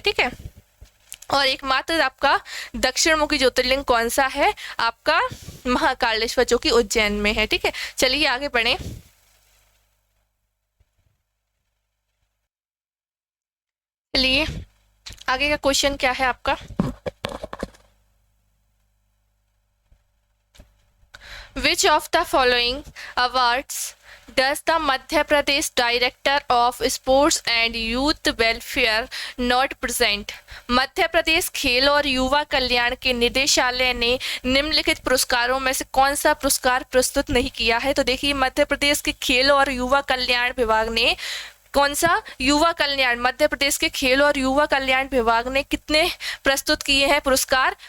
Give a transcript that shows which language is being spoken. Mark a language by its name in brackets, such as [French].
[Hindi] ठीक है, और एकमात्र आपका दक्षिण मुखी ज्योतिर्लिंग कौन सा है? आपका महाकालेश्वर, जो कि उज्जैन में है। ठीक है, चलिए आगे बढ़े। चलिए आगे का क्वेश्चन क्या है आपका? [English] Which of the following awards does the Madhya Pradesh Director of Sports and Youth Welfare not present? [Hindi] Madhya Pradesh खेल और युवा कल्याण के निदेशालय ने निम्नलिखित पुरस्कारों में से कौन सा पुरस्कार प्रस्तुत नहीं किया है? तो देखिए, मध्य प्रदेश के खेल और युवा कल्याण विभाग ने कौन सा? युवा कल्याण, मध्य प्रदेश के खेल और युवा कल्याण विभाग ने कितने प्रस्तुत किए हैं पुरस्कार?